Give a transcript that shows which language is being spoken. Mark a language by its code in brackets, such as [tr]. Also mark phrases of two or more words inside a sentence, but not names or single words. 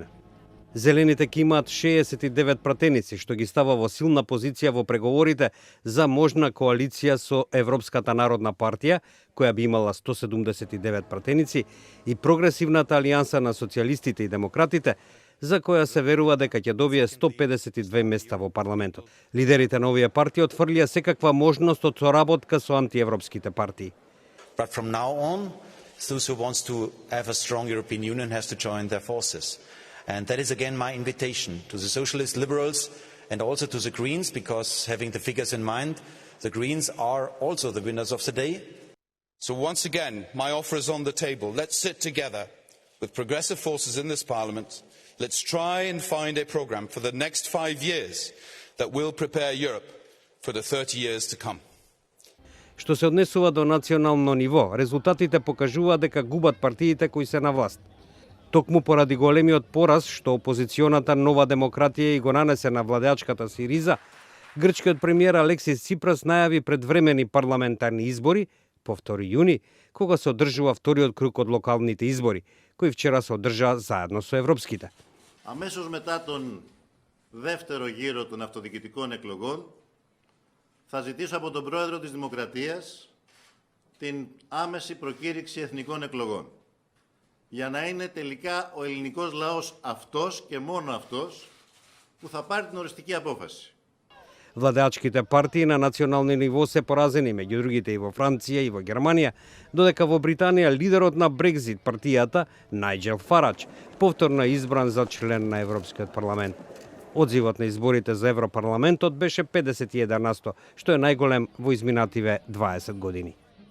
[mk] Зелените ќе имаат 69 пратеници, што ги става во силна позиција во преговорите за можна коалиција со Европската народна партија, која би имала 179 пратеници, и Прогресивната алијанса на социјалистите и демократите, за која се верува дека ќе добие 152 места во парламентот. Лидерите на овие партии отфрлија секаква можност од соработка со антиевропските партии. [en] But from now on, those who wants to have a strong European Union has to join their forces. And that is again my invitation to the Socialist Liberals and also to the Greens, because having the figures in mind, the Greens are also the winners of the day. So once again, my offer is on the table. Let's sit together with progressive forces in this Parliament. Let's try and find a programme for the next 5 years that will prepare Europe for the 30 years to come. [mk] Што се однесува до национално ниво, резултатите покажуваат дека губат партиите кои се на власт. Токму поради големиот пораз што опозиционата Нова демократија и го нанесе на владеачката Сириза, грчкиот премиер Алексис Ципрас најави предвремени парламентарни избори по 2 јуни, кога се одржува вториот круг од локалните избори, кои вчера се одржаа заедно со европските. [el] Αμέσως μετά τον δεύτερο γύρο των αυτοδιοικητικών εκλογών θα ζητήσω από τον Πρόεδρο της Δημοκρατίας την άμεση προκήρυξη εθνικών εκλογών, για να είναι τελικά ο ελληνικός λαός αυτός και μόνο αυτός που θα πάρει την οριστική απόφαση. [mk] Владеачките партии на национално ниво се поразени, меѓу другите и во Франција и во Германија, додека во Британија лидерот на Брекзит партијата, Најџел Фарадж, повторно е избран за член на Европскиот парламент. Одзивот на изборите за Европарламентот беше 51%, што е најголем во изминативе 20 години.